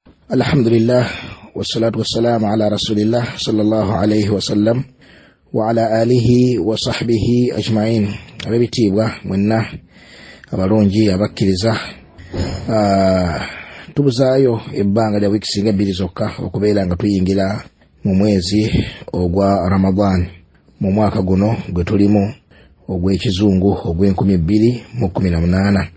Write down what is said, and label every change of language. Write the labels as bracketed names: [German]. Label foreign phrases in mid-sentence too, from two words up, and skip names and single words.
[Arabic] الحمد لله والصلاة والسلام على رسول الله صلى الله عليه وسلم وعلى آله وصحبه أجمعين. [Ganda] Abebitibwa mwenna abalonji abakkiriza tubuzaayo ebbanga lya wiiki singa bbiri zokka okubeera nga tuyingira mu mwezi ogwa Ramadan mu mwaka guno gwe tulimu ogw'ekizungu ogw'2018.